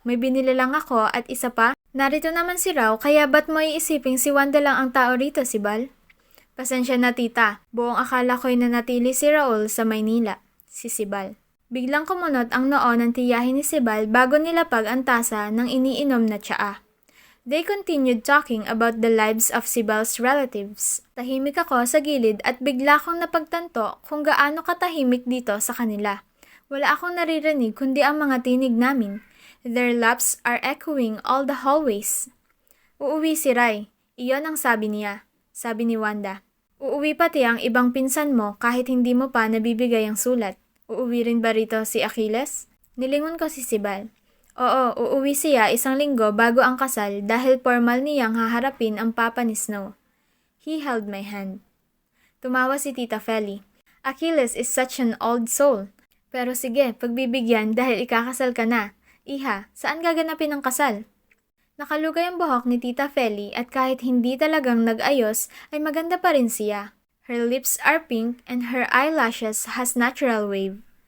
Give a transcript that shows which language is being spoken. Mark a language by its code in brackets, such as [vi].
[tl] May binili lang ako at isa pa. Narito naman si Rao kaya ba't mo iisiping si Wanda lang ang tao rito, Sibal? Pasensya na tita. Buong akala ko'y nanatili si Raul sa Maynila. Si Sibal. Biglang kumunot ang noo ng tiyahin ni Sibal bago nilapag ang tasa ng iniinom na tsaa. [en] They continued talking about the lives of Sibal's relatives. [tl] Tahimik ako sa gilid at bigla kong napagtanto kung gaano katahimik dito sa kanila. Wala akong naririnig kundi ang mga tinig namin. [en] Their laps are echoing all the hallways. [tl] Uuwi si Rai. Iyon ang sabi niya. Sabi ni Wanda. Uuwi pati ang ibang pinsan mo kahit hindi mo pa nabibigay ang sulat. Uuwi rin ba rito si Achilles? Nilingon ko si Sibal. Oo, uuwi siya 1 linggo bago ang kasal dahil formal niyang haharapin ang papa ni Snow. [en] He held my hand. [tl] Tumawa si Tita Feli. [en] Achilles is such an old soul. [tl] Pero sige, pagbibigyan dahil ikakasal ka na. Iha, saan gaganapin ang kasal? Nakalugay ang buhok ni Tita Feli at kahit hindi talagang nag-ayos ay maganda pa rin siya. [en] Her lips are pink and her eyelashes has natural wave.